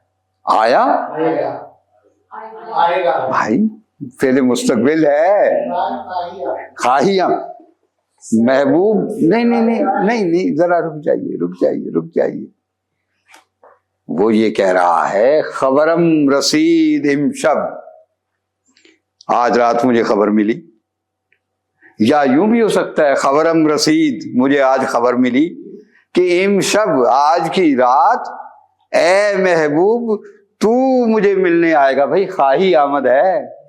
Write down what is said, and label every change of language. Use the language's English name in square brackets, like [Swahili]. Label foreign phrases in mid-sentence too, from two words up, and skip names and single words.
[Urdu] آیا آئے گا بھائی، فعل مستقبل ہے. [Persian] خواہی آمد محبوب، [Urdu] نہیں، ذرا رک جائیے. وہ یہ کہہ رہا ہے [Persian] خبرم رسید امشب، [Urdu] آج رات مجھے خبر ملی. یا یوں بھی ہو سکتا ہے [Persian] خبرم رسید، [Urdu] مجھے آج خبر ملی کہ امشب، آج کی رات، اے محبوب تو مجھے ملنے آئے گا. بھائی [Persian] خواہی آمد [Urdu] ہے.